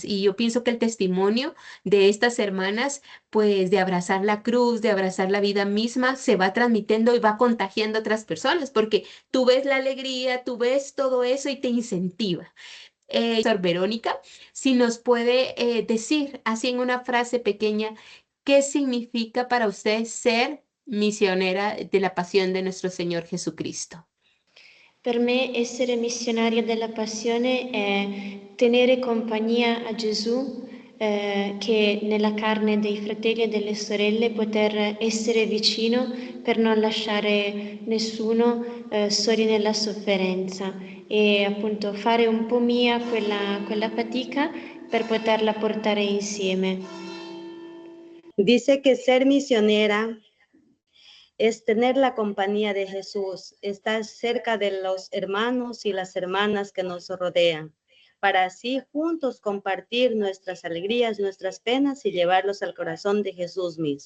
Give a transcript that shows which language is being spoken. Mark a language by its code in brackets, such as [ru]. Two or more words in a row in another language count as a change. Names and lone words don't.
[es] Y yo pienso que el testimonio de estas hermanas, pues de abrazar la cruz, de abrazar la vida misma, se va transmitiendo y va contagiando a otras personas, porque tú ves la alegría, tú ves todo eso y te incentiva. Sor Verónica, si nos puede decir así en una frase pequeña, ¿qué significa para usted ser misionera de la pasión de nuestro Señor Jesucristo? [it] Per me essere missionaria della passione è tenere compagnia a Gesù, che nella carne dei fratelli e delle sorelle poter essere vicino per non lasciare nessuno soli nella sofferenza e appunto fare un po' mia quella fatica per poterla portare insieme. [es] Dice que ser misionera es tener la compañía de Jesús, estar cerca de los hermanos y las hermanas que nos rodean, para así juntos compartir nuestras alegrías, nuestras penas y llevarlos al corazón de Jesús mismo.